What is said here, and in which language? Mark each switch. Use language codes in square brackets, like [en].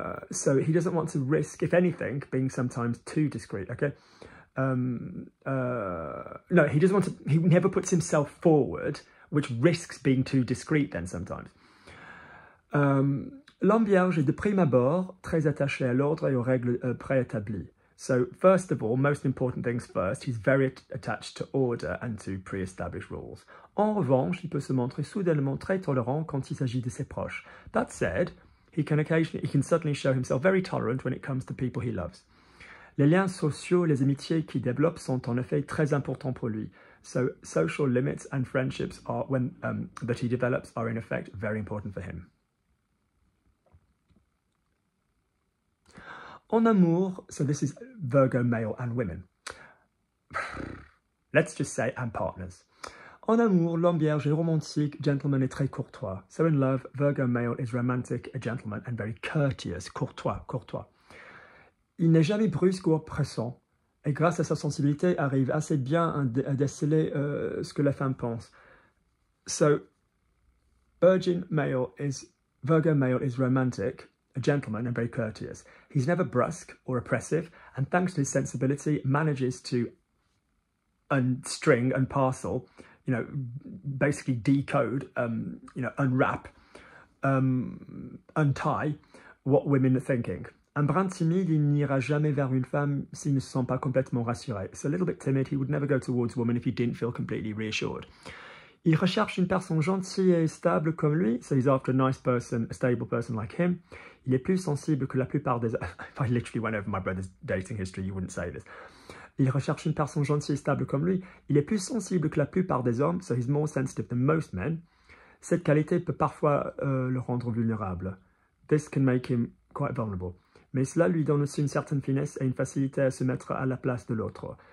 [en] So he doesn't want to risk, if anything, being sometimes too discreet, okay? No, he doesn't want to, he never puts himself forward, which risks being too discreet then sometimes. [fr] L'homme vierge est de prime abord très attaché à l'ordre et aux règles préétablies. [en] So, first of all, most important things first, he's very attached to order and to pre-established rules. [fr] En revanche, il peut se montrer soudainement très tolérant quand il s'agit de ses proches. [en] That said, he can certainly show himself very tolerant when it comes to people he loves. [fr] Les liens sociaux, les amitiés qu'il développe sont en effet très importants pour lui. [en] So, social limits and friendships that he develops are in effect very important for him. [fr] En amour, [en] so this is Virgo male and women. Let's just say, and partners. [fr] En amour, l'homme vierge est romantique, gentleman et très courtois. [en] So in love, Virgo male is romantic, a gentleman, and very courteous, courtois. [fr] Il n'est jamais brusque ou oppressant, et grâce à sa sensibilité, arrive assez bien à déceler ce que la femme pense. [en] So, Virgo male is romantic, a gentleman and very courteous. He's never brusque or oppressive, and thanks to his sensibility, manages to unstring and parcel, basically decode, unwrap, untie what women are thinking. [fr] Un brin timide, il n'ira jamais vers une femme s'il ne se sent pas complètement rassuré. [en] So a little bit timid, he would never go towards a woman if he didn't feel completely reassured. [fr] Il recherche une personne gentille et stable comme lui, [en] so he's after a nice person, a stable person like him. [fr] Il est plus sensible que la plupart des... [en] If I literally went over my brother's dating history, you wouldn't say this. [fr] Il recherche une personne gentille et stable comme lui. Il est plus sensible que la plupart des hommes, [en] so he's more sensitive than most men. [fr] Cette qualité peut parfois le rendre vulnérable. [en] This can make him quite vulnerable. [fr] Mais cela lui donne aussi une certaine finesse et une facilité à se mettre à la place de l'autre.